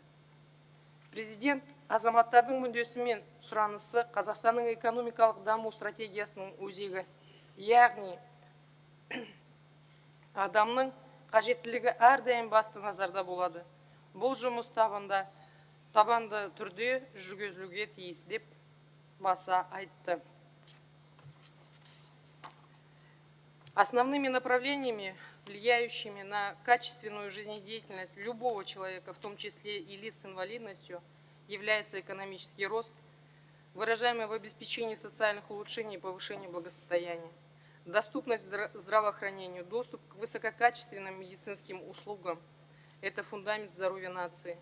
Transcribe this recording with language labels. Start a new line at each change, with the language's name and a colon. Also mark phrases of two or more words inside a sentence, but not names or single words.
Kazakh: Президент азаматтардың мүддесі мен сұранысы Қазақстанның экономикалық даму стратегиясының өзегі, яғни адамның қажеттілігі әрдайым басты назарда болады. Бұл жұмыс табанды түрде жүргізілуге тиіс деп баса айтты.
Russian: Основными направлениями, влияющими на качественную жизнедеятельность любого человека, в том числе и лиц с инвалидностью, является экономический рост, выражаемый в обеспечении социальных улучшений и повышении благосостояния, доступность здравоохранению, доступ к высококачественным медицинским услугам – это фундамент здоровья нации.